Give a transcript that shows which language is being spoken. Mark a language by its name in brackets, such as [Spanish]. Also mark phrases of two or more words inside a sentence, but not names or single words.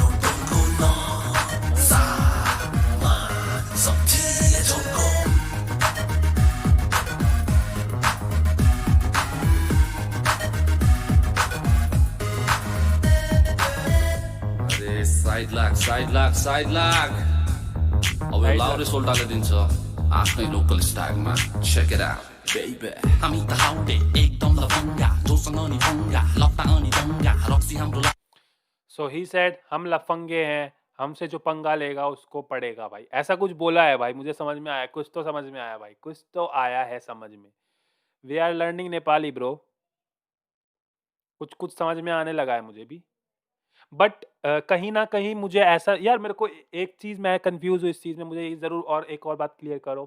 [Nepali] अरे साइड लाग अब यो लाउरे सोल्टाले दिन्छ आफ्नै [English] local styleमा check it out baby [Nepali] हामी त हाउडे एकदम लफंगा जोसँग नि फंगा लप्पा अनि दंगा रक्सी हाम्रो [English] so he said [Hindi] हम लफंगे हैं, हमसे जो पंगा लेगा उसको पड़ेगा भाई। ऐसा कुछ बोला है भाई, मुझे समझ में आया, कुछ तो समझ में आया भाई, कुछ तो आया है समझ में। [English] we are learning Nepali bro, [Hindi] कुछ कुछ समझ में आने लगा है मुझे भी। बट कहीं ना कहीं मुझे ऐसा, यार मेरे को एक चीज़, मैं कंफ्यूज हूँ इस चीज़ में, मुझे ये ज़रूर और एक और बात क्लियर करो।